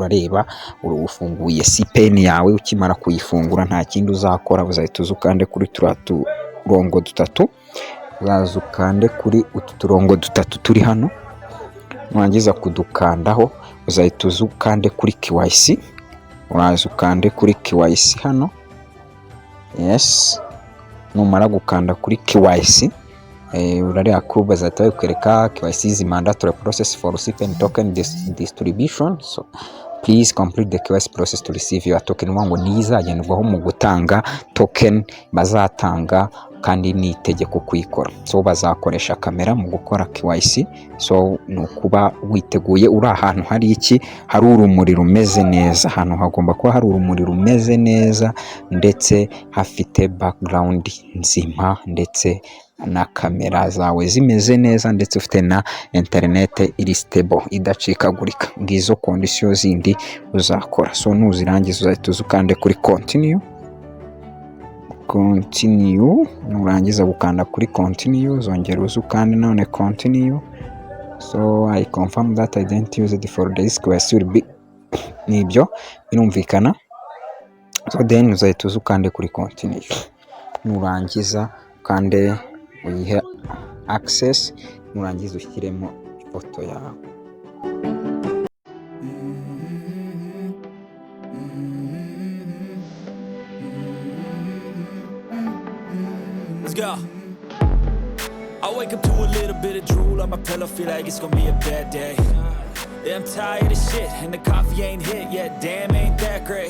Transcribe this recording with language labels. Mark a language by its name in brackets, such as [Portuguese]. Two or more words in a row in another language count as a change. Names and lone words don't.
[Kinyarwanda] Urareba ufunguye CPEN yawe, ukimara kuyifungura nta kindi uzakora, uzahita uzukande kuri turongo dutatu, uzazukande kuri utu turongo dutatu turi hano. Nurangiza kudukandaho uzahita uzukande kuri KYC, urazukande kuri KYC hano. Yes, numara gukanda kuri KYC urareba ko bazahita bakwereka [English] KYC is mandatory process for CPEN token distribution. So please complete the KYC process to receive your token. [Kinyarwanda] Ngo nizagendwaho mu gutanga token bazatanga, kandi ni itegeko kuyikora. So bazakoresha kamera mu gukora KYC. So nukuba witeguye, uri ahantu hari iki, hari urumuri rumeze neza. Ahantu hagomba kuba hari urumuri rumeze neza ndetse hafite background nzima ndetse na kamera zawe zimeze neza ndetse ufite na internet iri stable idacikagurika. Ngizo conditions zindi uzakora. So nuzirangiza uzahita uzukande kuri continue. Nurangiza gukanda kuri continue zongera uzukande none continue. [English] So I confirm that I didn't use it for this KYC will be. [Kinyarwanda] Nibyo birumvikana. So then uzahita uzukande kuri continue. Nurangiza kande uyihe access, nurangiza ushyiremo ifoto yawe. [English] Let's go. I wake up to a little bit of drool on my pillow, feel like it's gonna be a bad day. Yeah, I'm tired of shit and the coffee ain't hit yet, damn ain't that great.